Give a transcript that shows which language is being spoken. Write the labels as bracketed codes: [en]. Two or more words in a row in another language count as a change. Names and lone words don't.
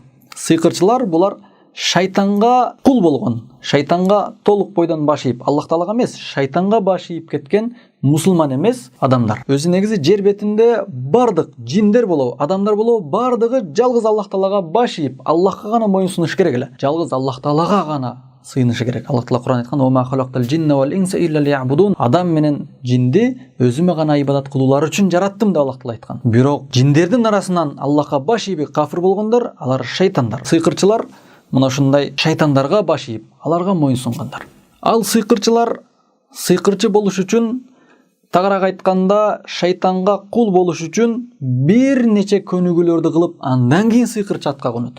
[ky] Сыйкырчылар булар шайтанга кул болгон, шайтанга толук бойдон баш ийип, Аллах Таалага эмес, шайтанга баш ийип кеткен мусулман эмес адамдар. Өзү негизи жер бетинде бардык жиндер болобу, адамдар болобу, бардыгы жалгыз Аллах Таалага баш ийип, Аллахка гана моюн сунуш керек эле. Жалгыз Аллах Таалага гана сыйынышы керек. Аллах Таала Кур'ан айткан: [ar] "وما خلقت الجن والإنس إلا ليعبدون". [ky] Адам менен жинди өзүмө гана ибадат кылуулары үчүн жараттым деп Аллах Таала айткан. Бирок жиндердин арасынан Аллахка баш ийип кафир болгондор, алар шайтандар. Сыйкырчылар мына ушундай шайтандарга баш ийип, аларга моюн сунгандар. Ал сыйкырчылар сыйкырчы болуш үчүн, тагыраак айтканда, шайтанга кул болуш үчүн бир нече көнүгүүлөрдү кылып, андан кийин сыйкырчы атка конот.